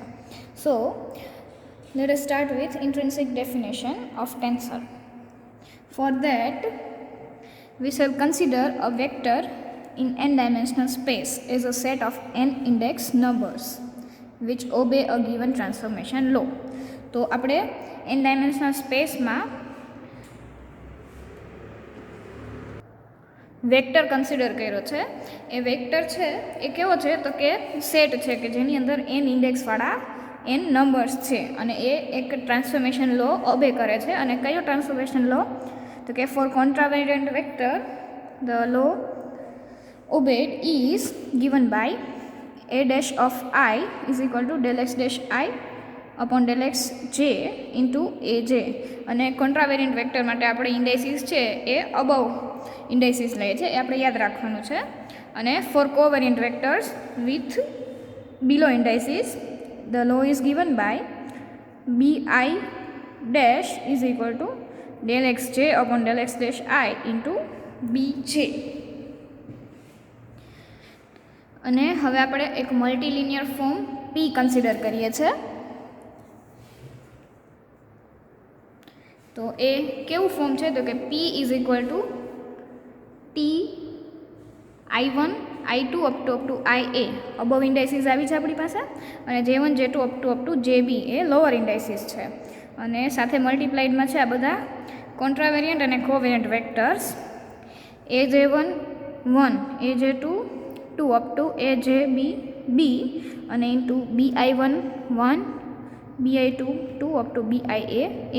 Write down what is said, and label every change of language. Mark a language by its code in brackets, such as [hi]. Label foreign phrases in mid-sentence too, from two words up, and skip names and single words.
[en] So, let us start with intrinsic definition of tensor. For that, we shall consider a vector in n-dimensional space as a set of n index numbers which obey a given transformation law. [gu] તો આપણે [en] n-dimensional space [gu] માં વેક્ટર કન્સિડર કર્યો છે. એ વેક્ટર છે એ કેવો છે તો કે સેટ છે કે જેની અંદર n ઇન્ડેક્સવાળા n નંબર્સ છે અને એ એક [en] transformation law [gu] ઓબે કરે છે. અને કયો [en] transformation law [gu] તો કે [en] for contravariant vector the law obeyed is given by a dash of I is equal to del x dash I upon del x j into aj. [gu] અને [en] contravariant vector [gu] માટે આપણે ઇન્ડાઇસીસ છે એ [en] above indices [gu] લઈએ છે, એ આપણે યાદ રાખવાનું છે. [en] અને for covariant vectors with below indices the law is given by bi dash is equal to del xj upon del x dash I into bj. [gu] અને હવે આપણે એક [en] multilinear form [gu] p કન્સિડર કરીએ છીએ. તો એ કેવું ફોર્મ છે તો કે p [en] is equal to [gu] t i1 i2 [en] up to [gu] ia [en] above indices [gu] આવી છે આપણી પાસે, અને j1 j2 [en] up to [gu] jb એ [en] lower indices [gu] છે. અને સાથે મલ્ટીપ્લાઇડમાં છે આ બધા કોન્ટ્રાવેરિયન્ટ અને [en] covariant vectors [gu] aj1 1 aj2 2 [en] up to [gu] ajb b અને ઇન્ટુ bi1 1 bi2 2 [en] up to [gu] bia a.